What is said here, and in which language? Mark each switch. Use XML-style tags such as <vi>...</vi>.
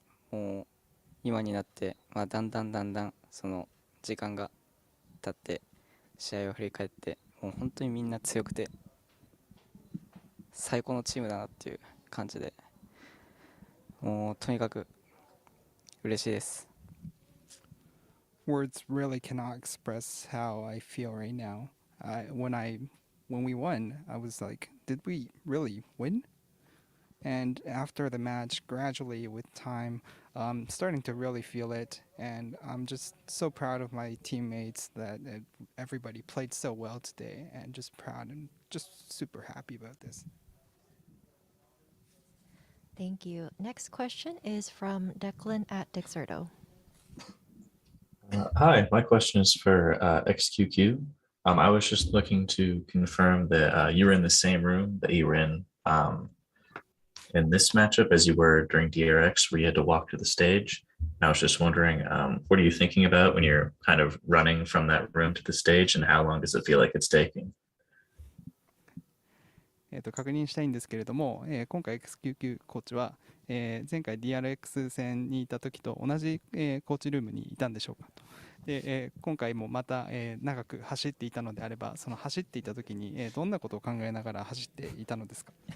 <ja>もう今になって、だんだんその時間が経って試合を振り返って、もう本当にみんな強くて最高のチームだなっていう感じで、もうとにかく嬉しいです。</ja> <en>Words really cannot express how I feel right now. When we won, I was like, did we really win? And after the match, gradually with time, starting to really feel it, and I'm just so proud of my teammates that everybody played so well today, and just proud and just super happy about this. Thank you. Next question is from Declan at Dexerto. Hi, my question is for XQQ. I was just looking to confirm that you were in the same room that you were in in this matchup as you were during DRX, where you had to walk to the stage. I was just wondering, what are you thinking about when you're kind of running from that room to the stage, and how long does it feel like it's taking?</en> <ja>確認したいんですけれども、今回 XQQ コーチは、前回 DRX 戦にいた時と同じ、コーチルームにいたんでしょうかと。で、今回もまた、長く走っていたのであれば、その走っていた時に、どんなことを考えながら走っていたのですか？</ja>